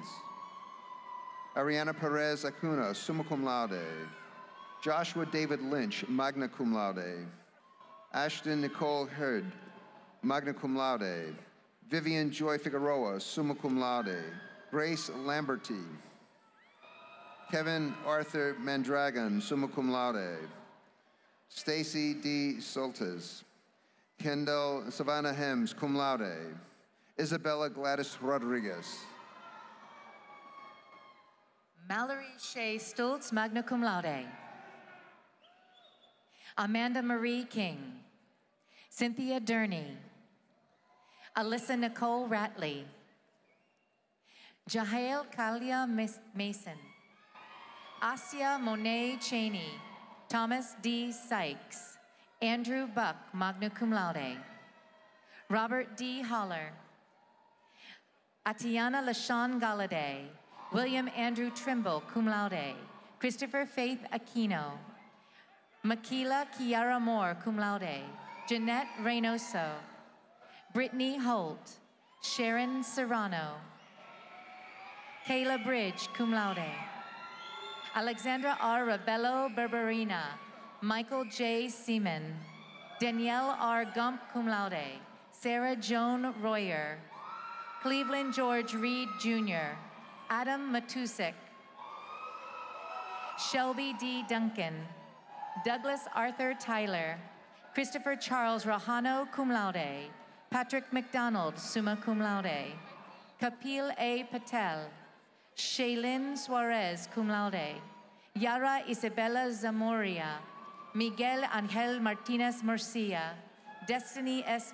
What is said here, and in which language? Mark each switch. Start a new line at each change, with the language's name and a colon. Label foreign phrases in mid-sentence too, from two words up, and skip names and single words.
English: Ariana Perez Acuna,
Latin: summa cum laude,
English: Joshua David Lynch,
Latin: magna cum laude,
English: Ashton Nicole Hurd,
Latin: magna cum laude,
English: Vivian Joy Figueroa,
Latin: summa cum laude,
English: Grace Lamberty, Kevin Arthur Mandragon,
Latin: summa cum laude,
English: Stacy D. Soltes, Kendall Savannah Hems,
Latin: cum laude,
English: Isabella Gladys Rodriguez, Mallory Shea Stoltz,
Latin: magna cum laude.
English: Amanda Marie King, Cynthia Durney, Alyssa Nicole Ratley, Jahael Kalia Mason, Asia Monet Cheney, Thomas D. Sykes, Andrew Buck,
Latin: magna cum laude,
English: Robert D. Holler, Atiana LaShawn Galladay, William Andrew Trimble,
Latin: cum laude,
English: Christopher Faith Aquino, Makila Kiara Moore,
Latin: cum laude,
English: Jeanette Reynoso, Brittany Holt, Sharon Serrano, Kayla Bridge,
Latin: cum laude,
English: Alexandra R. Rebello Berberina, Michael J. Seaman, Danielle R. Gump,
Latin: cum laude,
English: Sarah Joan Royer, Cleveland George Reed, Jr., Adam Matusik, Shelby D. Duncan, Douglas Arthur Tyler, Christopher Charles Rahano,
Latin: cum laude,
English: Patrick McDonald,
Latin: summa cum laude,
English: Kapil A. Patel, Shaylin Suarez,
Latin: cum laude,
English: Yara Isabella Zamoria, Miguel Angel Martinez Murcia, Destiny S.